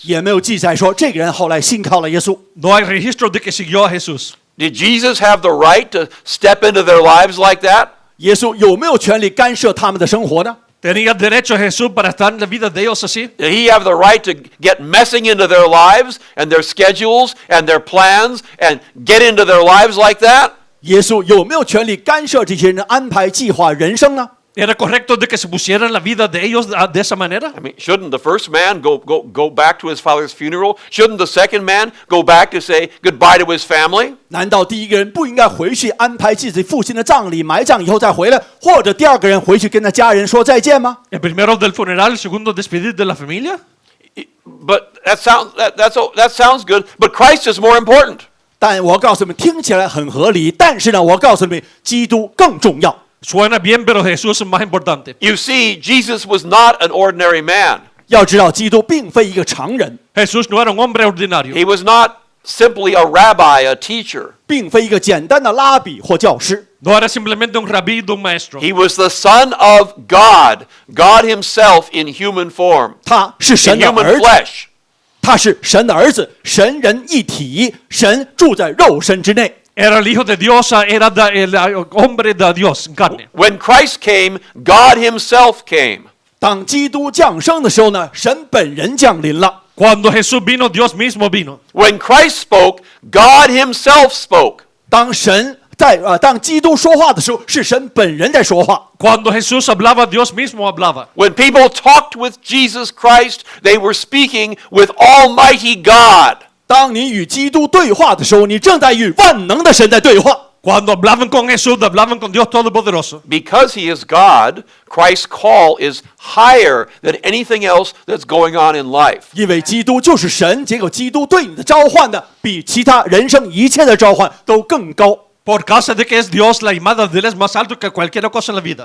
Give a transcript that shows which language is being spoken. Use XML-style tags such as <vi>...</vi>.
<zh>也没有记载说这个人后来信靠了耶稣。</zh> <es>No hay registro de que siguió a Jesús.</es> <en>Did Jesus have the right to step into their lives like that?</en> <zh>耶稣有没有权利干涉他们的生活呢？</zh> <es>¿Tenía derecho Jesús para estar en la vida de ellos así?</es> <en>Did he have the right to get messing into their lives and their schedules and their plans and get into their lives like that?</en> <zh>耶稣有没有权利干涉这些人的安排、计划、人生呢？</zh> <es>¿Era correcto de que se pusieran la vida de ellos de esa manera?</es> <en>I mean, shouldn't the first man go back to his father's funeral? Shouldn't the second man go back to say goodbye to his family?</en> <zh>难道第一个人不应该回去安排自己父亲的葬礼，埋葬以后再回来，或者第二个人回去跟他家人说再见吗？</zh> <es>El primero del funeral, el segundo despedir de la familia.</es> <en>But that sounds good, but Christ is more important.</en> <zh>但我告诉你们，听起来很合理，但是呢，我告诉你们，基督更重要。</zh> <es>Suena bien, pero Jesús es más importante.</es> <en>You see, Jesus was not an ordinary man.</en> <zh>要知道，基督并非一个常人，</zh> <es>Jesús no era un hombre ordinario.</es> <en>He was not simply a rabbi, a teacher.</en> <zh>并非一个简单的拉比或教师，</zh> <es>No era simplemente un rabí, un maestro.</es> <en>He was the Son of God, God Himself in human form,</en> <zh>他是</zh> <en>in</en> <zh>神的</zh> <en>human</en> <zh>儿子，</zh> <en>flesh.</en> <zh>他是神的儿子，神人一体，神住在肉身之内。</zh> <es>Era el hijo de Dios, era el hombre de Dios en carne.</es> <en>When Christ came, God Himself came.</en> <zh>当基督降生的时候呢，神本人降临了。</zh> <es>Cuando Jesús vino, Dios mismo vino.</es> <en>When Christ spoke, God Himself spoke.</en> <zh>当基督说话的时候，是神本人在说话。</zh> <es>Cuando Jesús hablaba, Dios mismo hablaba.</es> <en>When people talked with Jesus Christ, they were speaking with Almighty God.</en> <zh>当你与基督对话的时候，你正在与万能的神在对话。</zh> <es>Cuando hablaban con Jesús, hablaban con Dios Todopoderoso.</es> <en>Because He is God, Christ's call is higher than anything else that's going on in life.</en> <zh>因为基督就是神，结果基督对你的召唤呢，比其他人生一切的召唤都更高。</zh> <es>Por causa de que es Dios, la llamada de Él es más alto que cualquier cosa en la vida.</es>